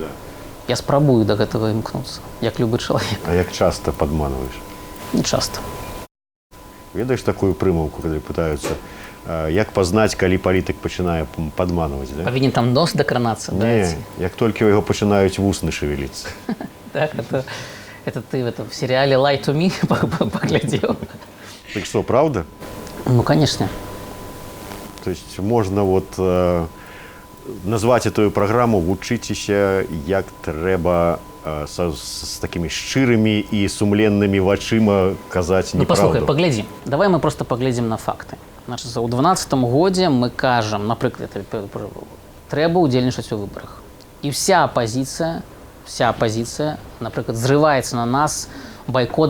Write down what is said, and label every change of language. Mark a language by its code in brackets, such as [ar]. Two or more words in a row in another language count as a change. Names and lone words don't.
[be] Я спрабую да гэтага імкнуцца, як любы чалавек. А як часта падманваеш? Не часта. Ведаеш такую прымаўку, калі пытаюцца, як пазнаць, калі палітык пачынае падманваць, да? Павінен там нос дакранацца, да? Не, як толькі ў яго пачынаюць вусны шевеліцца. [ru] Так, это ты в сериале «Lie to me» поглядел. Так что, правда? Ну, конечно. То есть можно вот назвать эту программу [be] «Вучыцеся, як трэба [ru] с такими [be] шчырымі і сумленнымі вачыма казаць неправду». Ну, послухай, поглядзім. Давай мы просто поглядзім на факты. Значит, у 2012 годзе мы кажам, напрыклад, трэба ўдзельнічаць у выбарах. І вся апозіцыя, напрыклад, зрываецца на нас байкот.